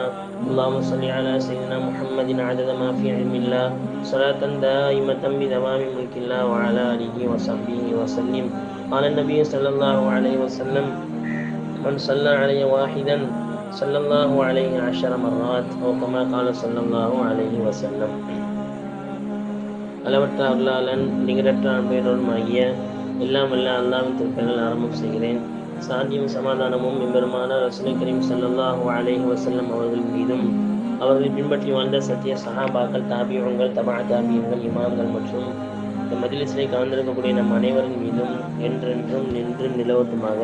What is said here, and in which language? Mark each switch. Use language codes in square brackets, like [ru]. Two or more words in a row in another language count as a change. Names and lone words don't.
[ar] اللهم صل على سيدنا محمد عدد ما في علم الله، صلاة دائمة بدوام ملك الله، وعلى آله وصحبه وسلم. قال النبي صلى الله عليه وسلم: من صلى علي واحدا صلى الله عليه 10 مرات، أو كما قال صلى الله عليه وسلم. [ta] அளவற்ற அருளாளன் நிகரற்ற அன்பையோடும் ஆகிய எல்லாம் வல்ல அல்லாஹ்வின் திருப்பெயரால் ஆரம்பம் செய்கிறேன். சாந்தியும் சமாதானமும் எம்பெருமான ரசூலை கரீம் [ar] صلى الله عليه وسلم [ta] அவர்கள் மீதும், அவர்களை பின்பற்றி வாழ்ந்த சத்திய சஹாபாக்கள், தாபியங்கள், தபா தாபியங்கள், இமாம்கள் மற்றும் இந்த மஜ்லிஸிலே கலந்திருக்கக்கூடிய நம் அனைவரின் மீதும் என்றென்றும் நின்று நிலவட்டுமாக.